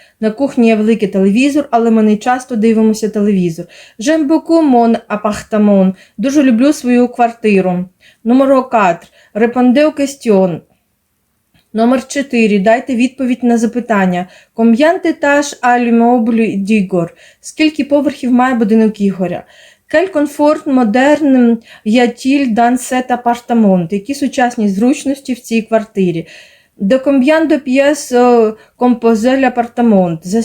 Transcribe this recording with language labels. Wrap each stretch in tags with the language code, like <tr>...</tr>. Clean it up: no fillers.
<uk>На кухні є великий телевізор, але ми не часто дивимося телевізор.</uk> <fr>J'aime beaucoup mon appartement.</fr> <uk>Дуже люблю свою квартиру. Номер 4.</uk> <fr>Répondez aux questions.</fr> <uk>Номер 4. Дайте відповідь на запитання.</uk> <fr>Combien d'étages a l'immeuble d'Igor?</fr> <uk>Скільки поверхів має будинок Ігоря?</uk> <fr>Quel confort moderne y a-t-il dans cet appartement?</fr> <uk>Які сучасні зручності в цій квартирі?</uk> <fr>De combien de pièces composé l'appartement?</fr>